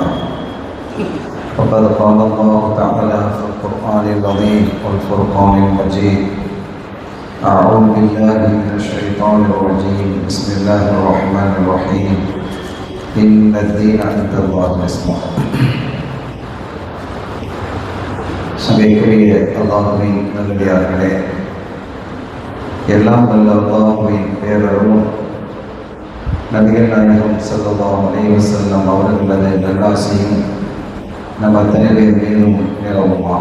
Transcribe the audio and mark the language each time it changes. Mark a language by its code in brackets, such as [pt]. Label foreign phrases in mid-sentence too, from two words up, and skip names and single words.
[ar] فقد قال الله تعالى في القرآن العظيم والفرقان المجيد: أعوذ بالله من الشيطان الرجيم، بسم الله الرحمن الرحيم، إن الدين عند الله الإسلام. [ta] சபைக்குரிய அல்லாஹ்வின் நல்லடியார்களே, எல்லாம் வல்ல அல்லாஹ்வின் பேரருளும் நபிகள் நாயகம் [ar] صلى الله عليه وسلم [ta] அவர்களது நல்லாசியும் நம் அத்தனை பேர் மீதும் நிலவுமாக.